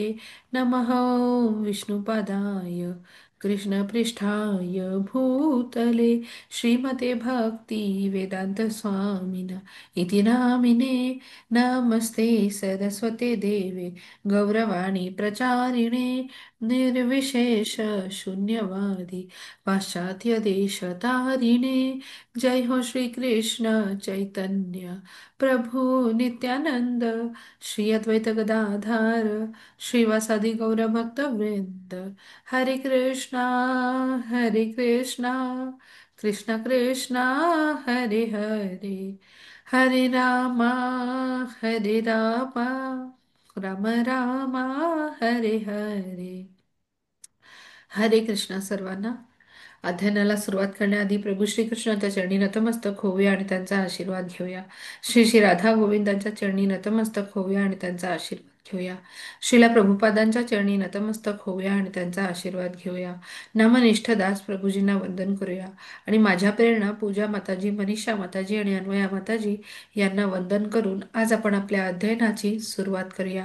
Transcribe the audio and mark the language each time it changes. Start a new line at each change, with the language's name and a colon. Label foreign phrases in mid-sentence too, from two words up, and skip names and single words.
Sanskrit: नमः विष्णुपदाय कृष्णपृष्ठाय भूतले श्रीमते भक्ति वेदांत स्वामिन इति नामिने। नमस्ते सरस्वते देवे गौरवाणी प्रचारिणे निर्विशेष शून्यवादी पाश्चात्य देश तारिणे। जय हो श्री कृष्ण चैतन्य प्रभु नित्यानंद श्री अद्वैत गदाधार श्रीवासादि गौर भक्तवृंद। हरे कृष्णा कृष्ण कृष्णा हरे हरे हरे रामा हरे रामा राम रामा हरे हरे।
Marathi: हरे कृष्णा सर्वांना। अध्ययनाला सुरुवात करण्याआधी प्रभू श्रीकृष्णाच्या चरणी नतमस्तक होऊया आणि त्यांचा आशीर्वाद घेऊया। श्री श्री राधा गोविंदांच्या चरणी नतमस्तक होऊया आणि त्यांचा आशीर्वाद घेऊया। श्रीला प्रभुपादांच्या चरणी नतमस्तक होऊया आणि त्यांचा आशीर्वाद घेऊया। नामनिष्ठ दास प्रभूजींना वंदन करूया आणि माझ्या प्रेरणा पूजा माताजी, मनीषा माताजी आणि अन्वया माताजी यांना वंदन करून आज आपण आपल्या अध्ययनाची सुरुवात करूया।